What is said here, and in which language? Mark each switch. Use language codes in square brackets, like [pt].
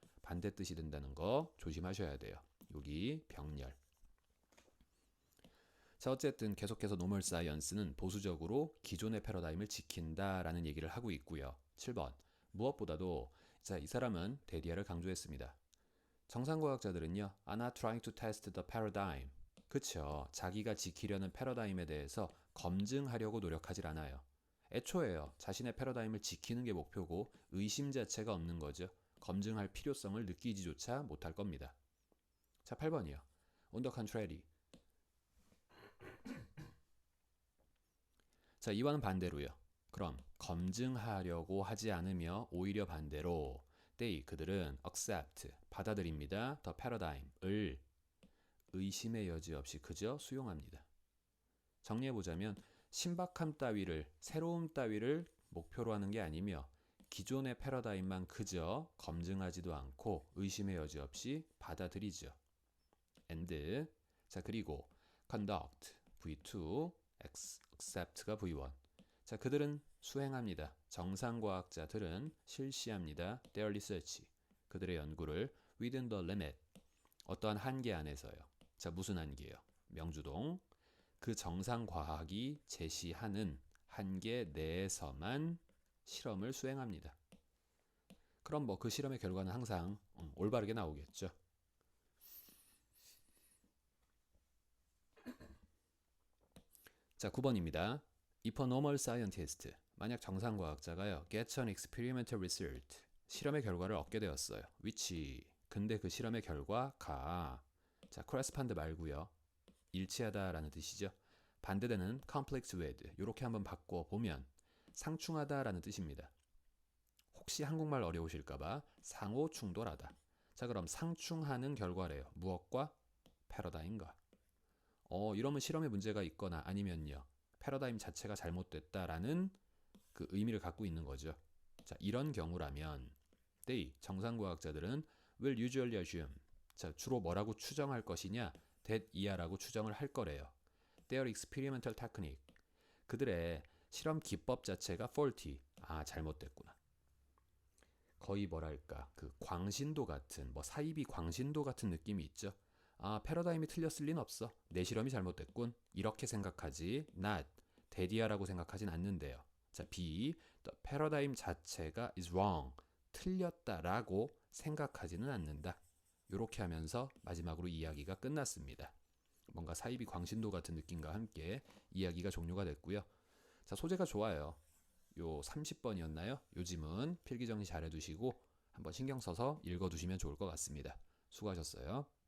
[ko] 반대 뜻이 된다는 거 조심하셔야 돼요. 여기 병렬. 자, 어쨌든 계속해서 노멀 사이언스는 보수적으로 기존의 패러다임을 지킨다라는 얘기를 하고 있고요. 7번. 무엇보다도 자, 이 사람은 데디아를 강조했습니다. 정상과학자들은요, [en] are not trying to test the paradigm. [ko] 그쵸. 자기가 지키려는 패러다임에 대해서 검증하려고 노력하질 않아요. 애초에요. 자신의 패러다임을 지키는 게 목표고 의심 자체가 없는 거죠. 검증할 필요성을 느끼지조차 못할 겁니다. 자, 8번이요. [en] On the contrary. [ko] 자, 이와는 반대로요. 그럼 검증하려고 하지 않으며 오히려 반대로 그들은 accept, 받아들입니다. the paradigm을 의심의 여지 없이 그저 수용합니다. 정리해보자면 신박함 따위를, 새로움 따위를 목표로 하는 게 아니며 기존의 패러다임만 그저 검증하지도 않고 의심의 여지 없이 받아들이죠. and 자, 그리고 conduct V2, accept가 V1. 자, 그들은 수행합니다. 정상과학자들은 실시합니다. [en] Their research. [ko] 그들의 연구를 [en] within the limit. [ko] 어떠한 한계 안에서요. 자, 무슨 한계요? 명주동. 그 정상과학이 제시하는 한계 내에서만 실험을 수행합니다. 그럼 뭐 그 실험의 결과는 항상 올바르게 나오겠죠. 자, 9번입니다. [en] If a normal scientist, [ko] 만약 정상과학자가요, [en] gets an experimental result, [ko] 실험의 결과를 얻게 되었어요. which, 근데 그 실험의 결과가, 자, correspond 말고요, 일치하다라는 뜻이죠. 반대되는 conflict with, 이렇게 한번 바꿔보면 상충하다라는 뜻입니다. 혹시 한국말 어려우실까봐 상호 충돌하다. 자, 그럼 상충하는 결과래요. 무엇과? 패러다임과. 이러면 실험에 문제가 있거나 아니면요, 패러다임 자체가 잘못됐다라는 그 의미를 갖고 있는 거죠. 자, 이런 경우라면 정상과학자들은 [en] will usually assume. [ko] 자, 주로 뭐라고 추정할 것이냐? that 이하라고 추정을 할 거래요. [en] Their experimental technique. [ko] 그들의 실험 기법 자체가 faulty. 잘못됐구나. 거의 뭐랄까, 그 광신도 같은, 뭐 사이비 광신도 같은 느낌이 있죠. 패러다임이 틀렸을 리는 없어. 내 실험이 잘못됐군. 이렇게 생각하지 not 데디아라고 생각하진 않는데요. 자, B. [en] The paradigm 자체가 is wrong. [ko] 틀렸다라고 생각하지는 않는다. 이렇게 하면서 마지막으로 이야기가 끝났습니다. 뭔가 사이비 광신도 같은 느낌과 함께 이야기가 종료가 됐고요. 자, 소재가 좋아요. 요 30번이었나요? 요즘은 필기 정리 잘 해두시고 한번 신경 써서 읽어두시면 좋을 것 같습니다. 수고하셨어요.